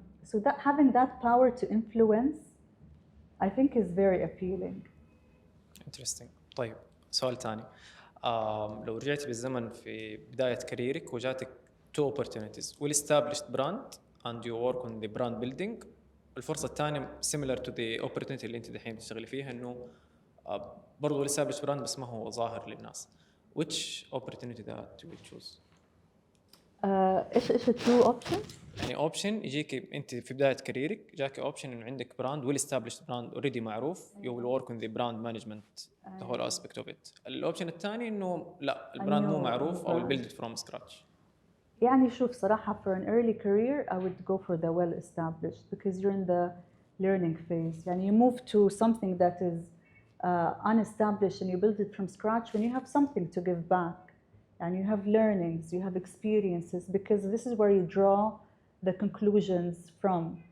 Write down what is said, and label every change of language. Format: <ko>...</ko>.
<en>So that having that power to influence, I think, is very appealing.</en> <ar>Interesting. طيب سؤال ثاني. لو رجعتي بالزمن في بداية كاريرك وجاتك</ar> <en>two opportunities, well established brand and you work on the brand building.</en> <ar>الفرصة الثانية</ar> <en>similar to the opportunity</en> <ar>اللي انت دحين بتشتغلي فيها انه برضو</ar> <en>well established brand</en> <ar>بس ما هو ظاهر للناس.</ar> <en>Which opportunity that you will choose? ايش two options؟ يعني option</en> <ar>يجيك انت في بدايه كاريرك جاك</ar> <en>option</en> <ar>انه عندك</ar> <en>Brand well established brand already معروف you will work on the brand management the whole aspect of it.</en> <ar>الاوبشن الثاني انه لا البراند مو معروف او</ar> <en>build it from scratch. يعني شوف صراحة for an early career I would go for the well established because you're in the learning phase. يعني you move to something that is unestablished and you build it from scratch when you have something to give back. And you have learnings, you have experiences, because this is where you draw the conclusions from.</en>